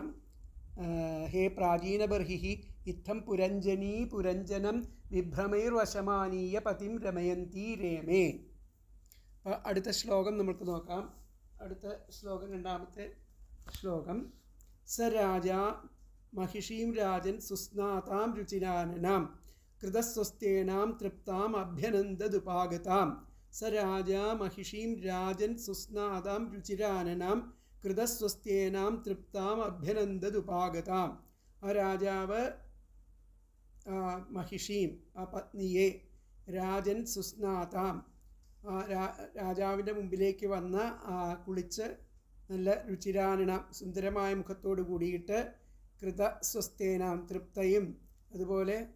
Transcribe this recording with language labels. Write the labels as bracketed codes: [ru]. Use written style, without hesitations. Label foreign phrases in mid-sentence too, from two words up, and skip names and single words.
[sa] ഹേ പ്രാചീന ബർഹിഹി, ഇത്തം പുരഞ്ജനം വിഭ്രമൈർവശമാനീയ പതിം രമയന്തി രേമേ. [ml] അടുത്ത ശ്ലോകം നമുക്ക് നോക്കാം. അടുത്ത ശ്ലോകം, 2ാമത്തെ ശ്ലോകം. [sa] സ രാജാ महिषीं राजन् सुस्नातां रुचिराननां कृतस्वस्तेनां तृप्ताम् अभ्यनन्ददुपागतां स राजा महिषीं राजन् सुस्नातां रुचिराननां कृतस्वस्तेनां तृप्ताम् अभ्यनन्ददुपागतां. [ml] ആ രാജാവ് महिषीं ആ പത്നിയെ [sa] രാജൻ സുസ്നാതാം [ml] രാജാവിൻ്റെ മുമ്പിലേക്ക് വന്ന കുളിച്ച് നല്ല രുചിരാനന സുന്ദരമായ മുഖത്തോട് കൂടിയിട്ട് കൃതസ്വസ്തേനാം തൃപ്തയും അതുപോലെ